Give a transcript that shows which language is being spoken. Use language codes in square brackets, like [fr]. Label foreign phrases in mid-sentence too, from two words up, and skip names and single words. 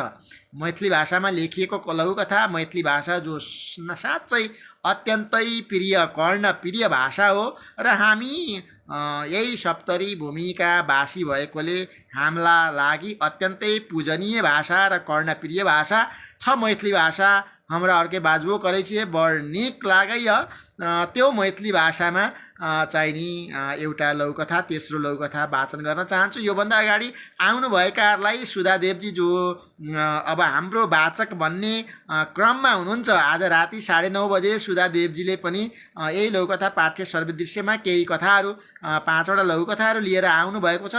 [ne] मैथिली भाषामा लेखिएको लघुकथा, मैथिली भाषा जो साँच्चै अत्यन्तै प्रिय कर्णप्रिय भाषा हो र हामी यही सप्तरी भूमिका वासी भएकोले हाम्रा लागि अत्यन्तै पूजनीय भाषा र कर्णप्रिय भाषा छ मैथिली भाषा। [mai] हाम्रा अर्कै बाजुओ करै छिए बड निक लागैय। [ne] त्यो मैथिली भाषामा चाहिँ नि एउटा लघुकथा, तेस्रो लघुकथा वाचन गर्न चाहन्छु। योभन्दा अगाडि आउनुभएकाहरूलाई सुधादेवजी जो अब हाम्रो वाचक बन्ने क्रममा हुनुहुन्छ, आज राति 9:30 बजे सुधादेवजीले पनि यही लघुकथा पाठ्य सर्वे दृश्यमा केही कथाहरू 5वटा लघुकथाहरू लिएर आउनुभएको छ।